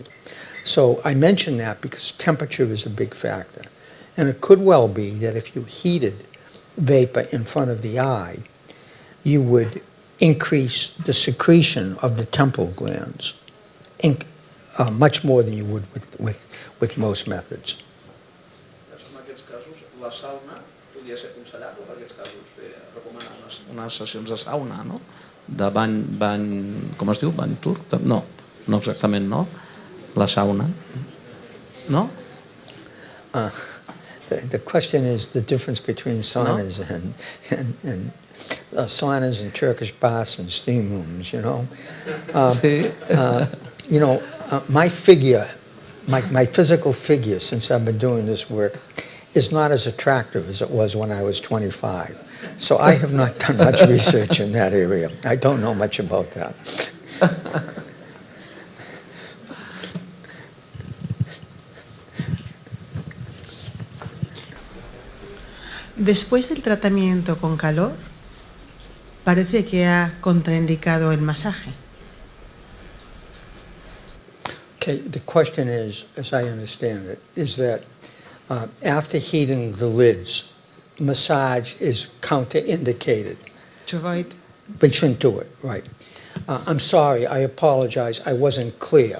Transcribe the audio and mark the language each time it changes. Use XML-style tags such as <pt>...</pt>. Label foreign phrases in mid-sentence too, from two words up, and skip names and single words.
<en>So I mention that because temperature is a big factor. And it could well be that if you heated vapor in front of the eye, you would increase the secretion of the temporal glands much more than you would with most methods.</en> <ca>En aquests casos, la sauna podria ser aconsellable per aquests casos, recomanar unes sessions de sauna, no? De bany, com es diu? Bany turc? No, no exactament, no? La sauna, no?</ca> <en>The question is the difference between saunas and saunas and Turkish baths and steam rooms, you know.</en> <ca>Sí.</ca> <en>My figure, my physical figure since I've been doing this work is not as attractive as it was when I was 25. So I have not done much research in that area. I don't know much about that.</en> <es>Después del tratamiento con calor, parece que ha contraindicado el masaje.</es> <en>Okay, the question is, as I understand it, is that after heating the lids, massage is counterindicated. To avoid. We shouldn't do it, right. I'm sorry, I apologize, I wasn't clear.</en>